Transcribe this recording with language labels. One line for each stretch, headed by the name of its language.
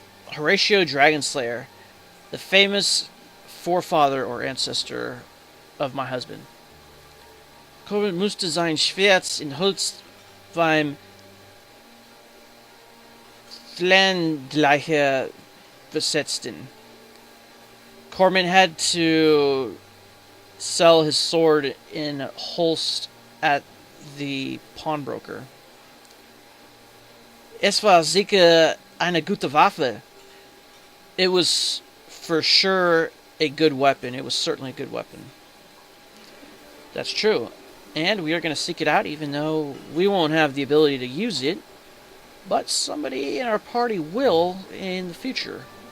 English: Horatio Dragonslayer, the famous forefather or ancestor of my husband.
German: Corbin musste sein Schwert in Holst beim Landleicher besetzten.
English: Corman had to sell his sword in Holst at the pawnbroker.
German: Es war sicher eine gute Waffe.
English: It was for sure a good weapon. It was certainly a good weapon. That's true. And we are going to seek it out, even though we won't have the ability to use it. But somebody in our party will in the future.